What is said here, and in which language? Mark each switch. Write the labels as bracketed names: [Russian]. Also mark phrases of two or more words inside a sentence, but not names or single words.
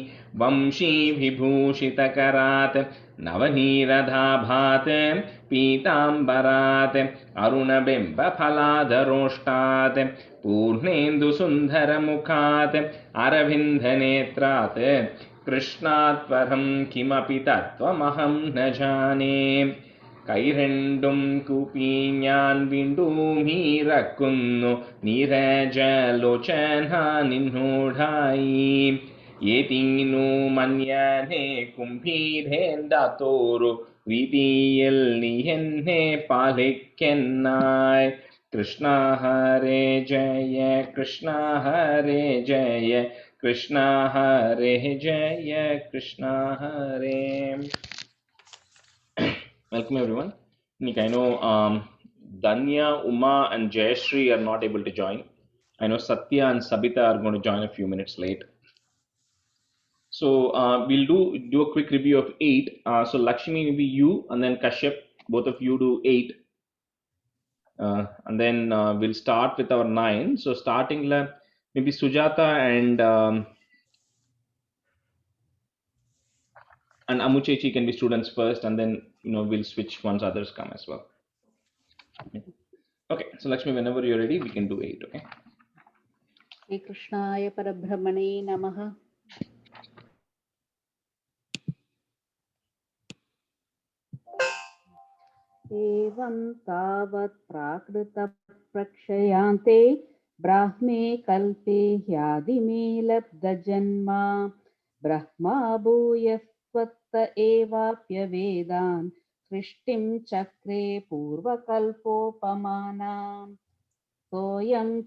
[Sanskrit] वंशीविभूषितकरात् नवनीरदाभात् पीताम्बरात् अरुणबिम्बफलाधरोष्टात् पूर्णेन्दुसुन्दरमुखात् अरविन्दनेत्रात् कृष्णात् परं किमपि तत्त्वमहं न जाने। [Malayalam] കൈരണ്ടും കൂപ്പി ഞാൻ വീണ്ടുമീറക്കുന്നു നീരജലോചന നിന്നോടായി. ഏതിനു മന്യനെ കുംഭീരേന്ദാത്തോരു രീതിയിൽ നീ എന്നെ പാലിക്കെന്നായി. കൃഷ്ണ ഹരേ ജയ കൃഷ്ണ ഹരേ ജയ കൃഷ്ണ ഹരേ ജയ കൃഷ്ണ ഹരേ. [English] Welcome everyone. Nick, I know Danya, Uma and Jayashree are not able to join. I know Satya and Sabita are going to join a few minutes late. So we'll do a quick review of 8. So Lakshmi, maybe you, and then Kashyap, both of you do 8. And then we'll start with our 9. So starting maybe Sujata and Amuchechi can be students first, and then we'll switch once others come as well. Okay, so Lakshmi, whenever you're ready, we can do 8. Okay. [Sanskrit] श्री कृष्णाय परब्रह्मणे नमः. एवं तावत् प्राकृतप्रक्षयान्ते ब्राह्मे कल्पे ह्यादिमे लब्धजन्मा ब्रह्मा भूयस्त्वत्त एवाप्यवेदान् सृष्टिं चक्रे पूर्वकल्पोपमानाम् सोऽयं